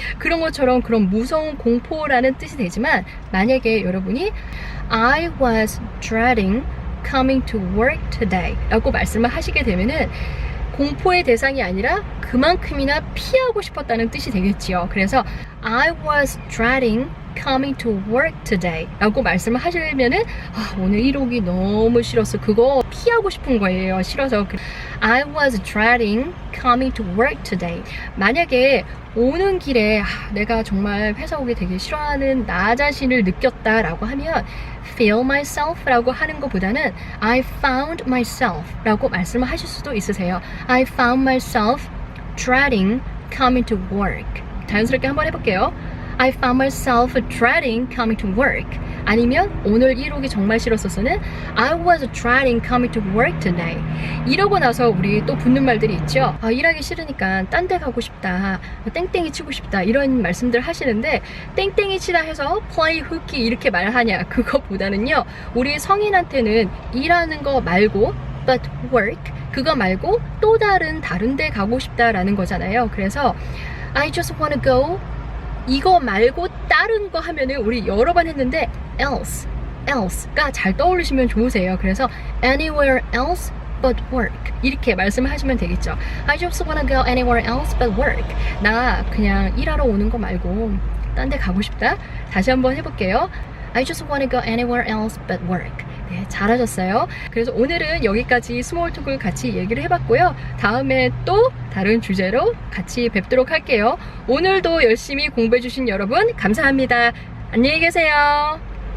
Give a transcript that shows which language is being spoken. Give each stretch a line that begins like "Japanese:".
Korean: 그런 것처럼 그런 무서운 공포라는 뜻이 되지만 만약에 여러분이
English: I was dreading coming to work today
Korean: 라고 말씀을 하시게 되면은 공포의 대상이 아니라 그만큼이나 피하고 싶었다는 뜻이 되겠지요. 그래서
English: I was dreading coming to work today
Korean: 라고 말씀을 하시면은 오늘 1호기 너무 싫었어. 그거 피하고 싶은 거예요. 싫어서
English: I was dreading coming to work today.
Korean: 만약에 오는 길에 내가 정말 회사 오기 되게 싫어하는 나 자신을 느꼈다라고 하면
English: feel myself
Korean: 라고 하는 것보다는
English: I found myself
Korean: 라고 말씀을 하실 수도 있으세요.
English: I found myself dreading coming to work.
Korean: 자연스럽게 한번 해볼게요.
English: I found myself dreading coming to work.
Korean: 아니면 오늘 이러기 정말 싫었어서는
English: I was dreading coming to work today.
Korean: 이러고 나서 우리 또 붙는 말들이 있죠. 일하기 싫으니까 딴 데 가고 싶다, 땡땡이 치고 싶다, 이런 말씀들 하시는데 땡땡이 치다 해서
English: play hooky
Korean: 이렇게 말하냐, 그것보다는요, 우리 성인한테는 일하는 거 말고
English: but work,
Korean: 그거 말고 또 다른 데 가고 싶다라는 거잖아요. 그래서
English: I just wanna go,
Korean: 이거 말고 다른 거 하면은 우리 여러 번 했는데 else가 잘 떠올리시면 좋으세요. 그래서
English: anywhere else but work
Korean: 이렇게 말씀을 하시면 되겠죠.
English: I just wanna go anywhere else but work.
Korean: 나 그냥 일하러 오는 거 말고 딴 데 가고 싶다. 다시 한번 해볼게요.
English: I just wanna go anywhere else but work.
Korean: 네, 잘하셨어요. 그래서 오늘은 여기까지 스몰톡을 같이 얘기를 해봤고요. 다음에 또 다른 주제로 같이 뵙도록 할게요. 오늘도 열심히 공부해주신 여러분 감사합니다. 안녕히 계세요.